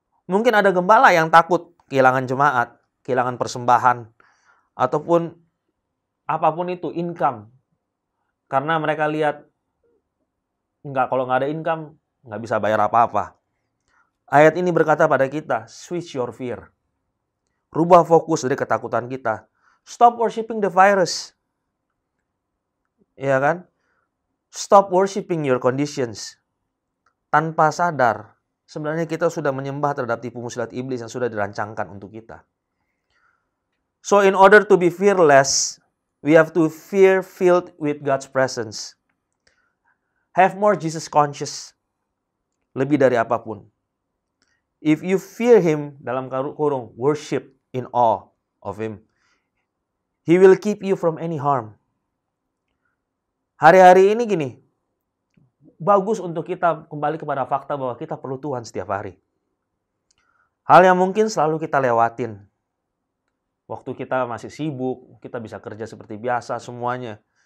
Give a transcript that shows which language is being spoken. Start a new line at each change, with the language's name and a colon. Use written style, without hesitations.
Indonesian: Mungkin ada gembala yang takut kehilangan jemaat, kehilangan persembahan, ataupun apapun itu, income. Karena mereka lihat, kalau nggak ada income, nggak bisa bayar apa-apa. Ayat ini berkata pada kita,
English: switch your fear.
Indonesian: Rubah fokus dari ketakutan kita.
English: Stop worshiping the virus.
Indonesian: Ya kan?
English: Stop worshiping your conditions.
Indonesian: Tanpa sadar, sebenarnya kita sudah menyembah terhadap tipu muslihat iblis yang sudah dirancangkan untuk kita.
English: So in order to be fearless, we have to fear filled with God's presence. Have more Jesus conscious.
Indonesian: Lebih dari apapun.
English: If you fear Him,
Indonesian: dalam kurung,
English: worship in awe of Him. He will keep you from any harm.
Indonesian: Hari-hari ini gini, bagus untuk kita kembali kepada fakta bahwa kita perlu Tuhan setiap hari. Hal yang mungkin selalu kita lewatin. Waktu kita masih sibuk, kita bisa kerja seperti biasa semuanya.